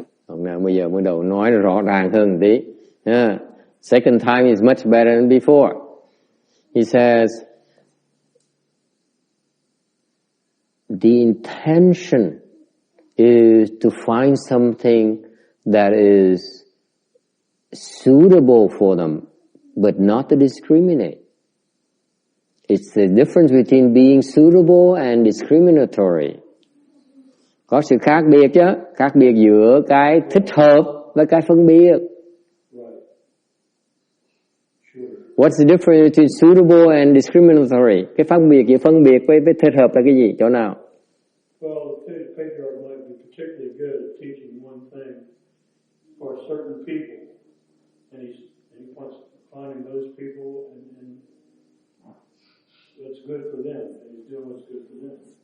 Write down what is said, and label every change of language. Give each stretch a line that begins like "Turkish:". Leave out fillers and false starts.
Vietnamese: Hôm nay bây giờ mới đầu nói rõ ràng hơn một tí.
English: Second time is much better than before. He says, the intention is to find something that is suitable for them, but not to discriminate. It's the difference between being suitable and discriminatory.
Vietnamese: Có sự khác biệt chứ, khác biệt giữa cái thích hợp với cái phân biệt.
English: What's the difference between suitable and discriminatory?
Vietnamese: Cái phân biệt giữa phân biệt với thích hợp là cái gì? Chỗ nào?
English: Well, the patriarch might be particularly good at teaching one thing for certain people, and he wants to find those people, and what's good for them, and he's doing what's good for them.